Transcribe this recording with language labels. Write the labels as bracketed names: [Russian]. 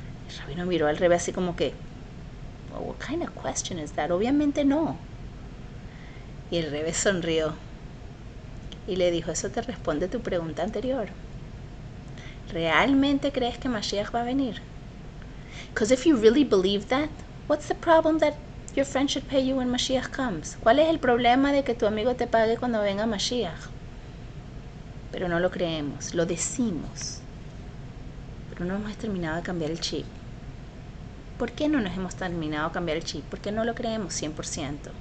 [Spanish] El rabino miró al Rebbe así como que, [English] well, what kind of question is that? [Spanish] Obviamente no. Y el Rebbe sonrió y le dijo, eso te responde tu pregunta anterior. ¿Realmente crees que Mashiach va a venir? [English] Because if you really believe that, what's the problem that your friend should pay you when Mashiach comes? [Spanish] ¿Cuál es el problema de que tu amigo te pague cuando venga Mashiach? Pero no lo creemos, lo decimos. Pero no hemos terminado de cambiar el chip. ¿Por qué no nos hemos terminado de cambiar el chip? Porque no lo creemos 100%.